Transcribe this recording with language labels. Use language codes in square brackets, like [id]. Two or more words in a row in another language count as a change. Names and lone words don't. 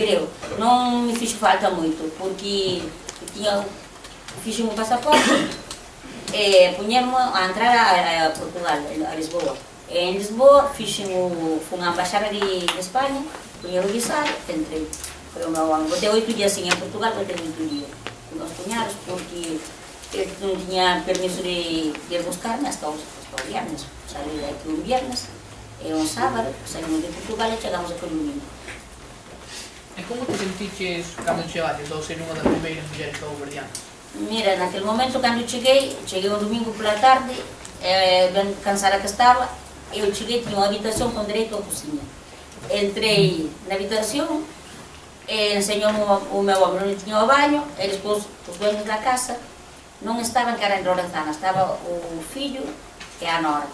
[pt] Não me fiz falta muito, porque fiz um passaporte e punha-me a entrar a Portugal, a Lisboa. Em Lisboa fiz uma embaixada de Espanha, punha o visado, entrei. Foi o meu ano. Botei 8 dias assim em Portugal, botei 8 dias com meus cunhados, porque ele não tinha permisso de ir buscar-me hasta os viernes. Saí daqui um viernes. É um sábado, saímos de Portugal e chegamos aqui no domingo. [gl] E como te sentiches cando chegaste, ao ser unha das primeiras mulleres cabo-verdianas? [pt] Mira, naquele momento, cando cheguei um domingo pela tarde, bem cansada que estava, eu cheguei, tinha uma habitação com direito à cozinha. Entrei na habitação, ensinou-me o meu homem, não tinha o banho, e depois os banhos da casa não estavam, que era em Lorenzana, estava o filho e a nora.